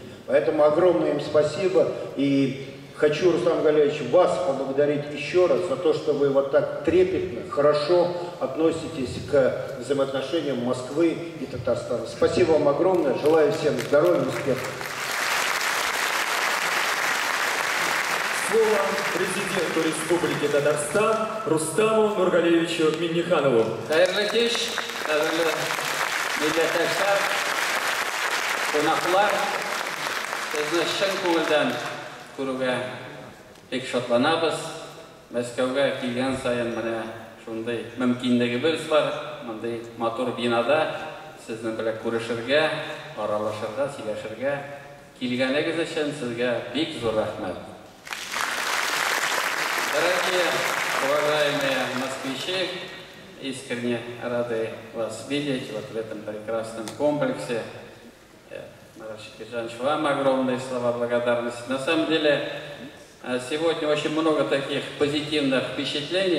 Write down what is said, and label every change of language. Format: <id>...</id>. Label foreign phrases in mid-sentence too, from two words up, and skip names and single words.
<ru>Поэтому огромное им спасибо. И хочу, Рустам Нургалиевич, вас поблагодарить еще раз за то, что вы вот так трепетно, хорошо относитесь к взаимоотношениям Москвы и Татарстана. Спасибо вам огромное. Желаю всем здоровья и успехов. Слово президенту Республики Татарстан Рустаму Нургалиевичу Минниханову.</ru> <tt>Хәерле кич, кадерле милләттәшләр, кунаклар, сезне чын күңелдән күрүгә бик шатланабыз. Мәскәүгә килгән саен менә шундый мөмкинлегебез бар, мондый матур бинада сезнең белән күрешергә, аралашырга, сөйләшергә килгәнегез өчен сезгә бик зур рәхмәт.</tt> <ru>Дорогие, уважаемые москвичи, искренне рады вас видеть вот в этом прекрасном комплексе. Марат Шакирзянович, вам огромные слова благодарности. На самом деле, сегодня очень много таких позитивных впечатлений.</ru>